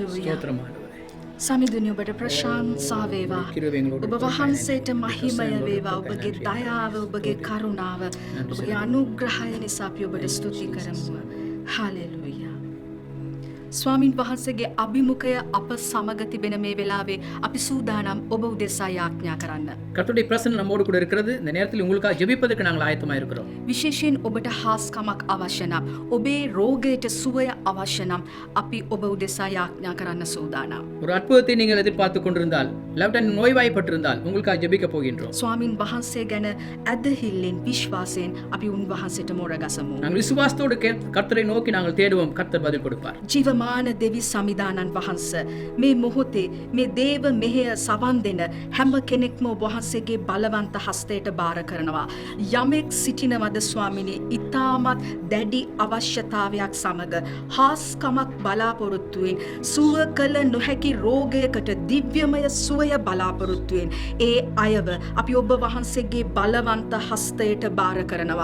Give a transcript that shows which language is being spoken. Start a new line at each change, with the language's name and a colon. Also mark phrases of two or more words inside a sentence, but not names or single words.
Tamil: ஸ்தோத்திரம் ஆண்டவரே.
Sinhala: සමිඳුනි ඔබට ප්‍රශංසා වේවා. කිරුවේ එங்களோடு ඔබ වහන්සේට මහිමය වේවා. ඔබගේ දයාව, ඔබගේ කරුණාව, ඔබගේ අනුග්‍රහය නිසා අපි ඔබට ස්තුති කරමු. හාලෙලූයා. ස්වාමින් වහන්සේගේ අභිමුඛය අප සමග තිබෙන මේ වෙලාවේ අපි සූදානම් ඔබ උදෙසා යාඥා කරන්න.
Tamil: கர்த்தருடைய பிரசன்னம் நம்மோடு கூட இருக்கிறது. இந்த நேரத்தில் உங்களுக்காக ஜெபிப்பதற்கு நாங்கள் ஆயத்தமாக இருக்கிறோம்.
Sinhala: විශේෂයෙන් ඔබට හාස්කමක් අවශ්‍ය නම්, ඔබේ රෝගයට සුවය අවශ්‍ය නම් අපි ඔබ උදෙසා යාඥා කරන්න සූදානම්.
Tamil: ஒரு அற்புதத்தை நீங்கள் எதிர்பார்த்து கொண்டிருந்தால், இல்லாவிட்டால் நோய்வாய்ப்பட்டிருந்தால் உங்களுக்காக ஜெபிக்க போகின்றோம்.
Sinhala: ස්වාමින් වහන්සේ ගැන ඇදහිල්ලෙන් විශ්වාසයෙන් අපි උන්වහන්සේට මොරගසමු.
Tamil: நாங்கள் விசுவாசத்தோடு கர்த்தரை நோக்கி நாங்கள் தேடுவோம். கர்த்தர் பதில் கொடுப்பார்.
Sinhala: ජීවමාන දෙවි සමිදානන් වහන්ස මේ මොහොතේ මේ දේව මෙහෙය සවන් දෙන හැම කෙනෙක්ම ඔබ වහන්සේගේ බලවන්ත හස්තයට බාර කරනවා. යමෙක් සිටිනවද ස්වාමිනී ඉතාමත් දැඩි අවශ්‍යතාවයක් සමග හාස්කමක් බලාපොරොත්තුවෙන් සුව කළ නොහැකි රෝගයකට දිව්‍යමය සුවය බලාපොරොත්තුවෙන් ඒ අයව අපි ඔබ වහන්සේගේ බලවන්ත හස්තයට බාර කරනවා.